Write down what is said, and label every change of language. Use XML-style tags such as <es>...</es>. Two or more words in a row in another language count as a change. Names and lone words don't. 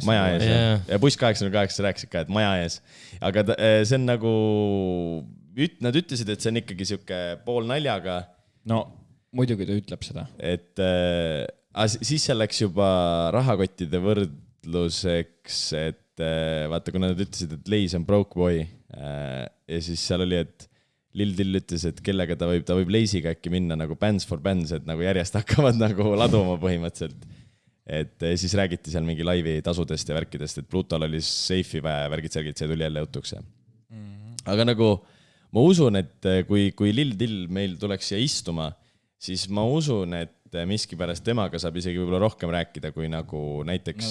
<et>Maja ees, ja buss 808 rääkisid ka, et maja ees. Aga see on nagu, nad ütlesid, et see on ikkagi siuke pool naljaga. No, muidugi ta ütleb seda. Et siis seal läks juba rahakottide võrdluseks, et vaata, kui nad ütlesid, et Lazy on broke boy ja siis seal oli, et Lil Dill ütles, et kellega ta võib Lazy'ga äkki minna nagu</et> <en>bands for bands,</en> <et>et nagu järjest hakkavad nagu laduma põhimõtteliselt. Et siis räägiti seal mingi laivi tasudest ja värkidest, et Plutal oli safe'i vaja ja värgid-särgid, see tuli jälle õutuks. Aga nagu ma usun, et kui Lil Dill meil tuleks siia istuma, siis ma usun, et miski pärast temaga saab isegi võib-olla rohkem rääkida, kui nagu näiteks...</et>